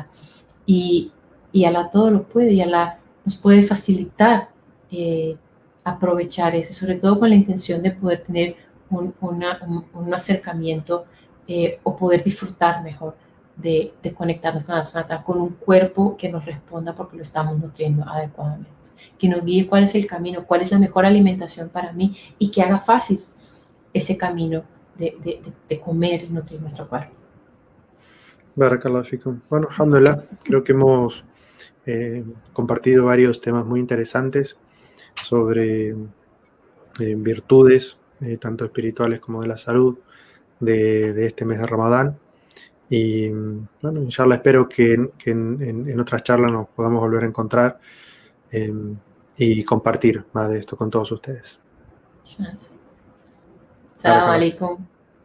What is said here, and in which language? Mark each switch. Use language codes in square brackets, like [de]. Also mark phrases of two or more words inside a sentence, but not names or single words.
[es] Y Allah todo lo puede, y Allah nos puede facilitar aprovechar eso, sobre todo con la intención de poder tener un acercamiento o poder disfrutar mejor de conectarnos con la subhanahu, con un cuerpo que nos responda porque lo estamos nutriendo adecuadamente, que nos guíe cuál es el camino, cuál es la mejor alimentación para mí, y que haga fácil ese camino de comer y nutrir nuestro cuerpo. [ar] بارك الله فيكم. [es] Bueno, alhamdulillah, creo que hemos compartido varios temas muy interesantes sobre virtudes, tanto espirituales como de la salud, de este mes de Ramadán. Y bueno, inshallah, espero que en otras charlas nos podamos volver a encontrar y compartir más de esto con todos ustedes. [ar] السلام عليكم.